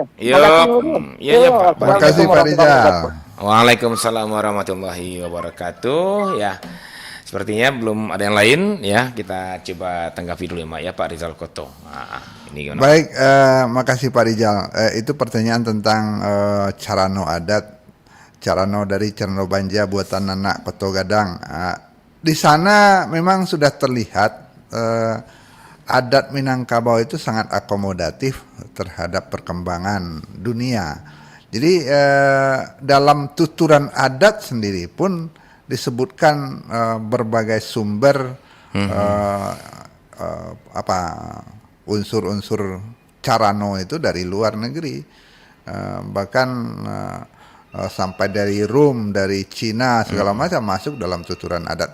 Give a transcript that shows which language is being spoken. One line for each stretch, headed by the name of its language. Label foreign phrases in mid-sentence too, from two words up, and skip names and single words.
Indonesian: Yo, iya Pak. Terima kasih Pak Rizal.
Arabic: وعليكم السلام ورحمة الله وبركاته.
Indonesian: Ya, sepertinya belum ada yang lain ya. Kita coba tanggapi dulu ya, Mak, ya, Pak Rizal Koto. Ini gimana? Baik, makasih Pak Rizal. Itu pertanyaan tentang carano adat, carano dari Carano Banja buatan Nanak Koto Gadang. Di sana memang sudah terlihat adat Minangkabau itu sangat akomodatif terhadap perkembangan dunia. Jadi dalam tuturan adat sendiri pun disebutkan berbagai sumber unsur-unsur carano itu dari luar negeri, bahkan sampai dari Rum, dari Cina segala macam masuk dalam tuturan adat.